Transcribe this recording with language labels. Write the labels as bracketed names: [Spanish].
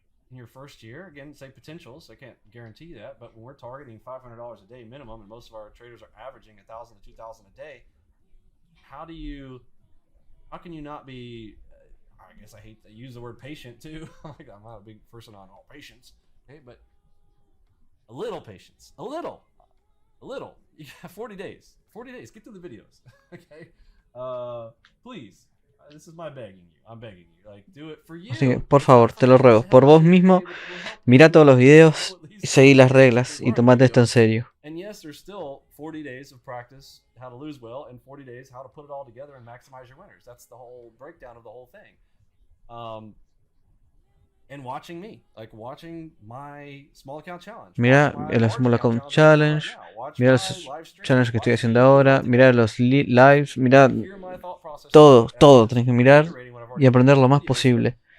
[English] In your first year, again, say potentials, I can't guarantee that, but when we're targeting $500 a day minimum, and most of our traders are averaging 1,000 to 2,000 a day, how can you not be, I guess I hate to use the word patient too, like I'm not a big person on all patience, okay, but a little patience, a little, you got 40 days, get through the videos, okay, please. This is my begging you. I'm begging you. Like, do it for you. [Spanish] Así que, por favor, te lo ruego, por vos mismo, mira todos los videos y seguí las reglas y tomate esto en serio. [English] And yes, there's still 40 days of practice how to lose well and 40 days how to put it all together and maximize your winners. That's the whole breakdown of the whole thing. And watching me, like watching my small account challenge. [Spanish] Mira el Small Account Challenge, mira los challenges que estoy haciendo ahora, mira los lives, mira todo tenés que mirar y aprender lo más posible.